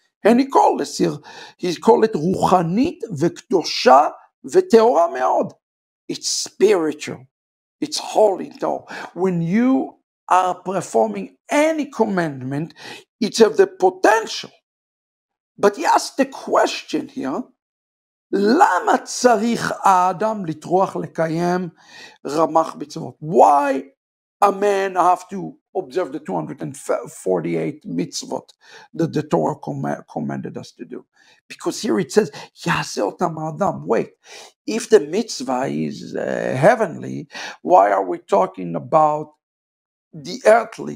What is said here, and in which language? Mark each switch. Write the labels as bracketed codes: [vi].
[en] And he called it [he] ruchanit v'kedosha v'teora meod. [en] It's spiritual, it's holy. Though when you are performing any commandment, it has the potential. But he asked the question here, [he] למה צריך האדם לטרוח לקיים רמ"ח מצוות? [en] Why a man have to observe the 248 mitzvot that the Torah commanded us to do? Because here it says, [he] יעשה אותם האדם. [en] Wait, if the mitzvah is heavenly, why are we talking about the earthly?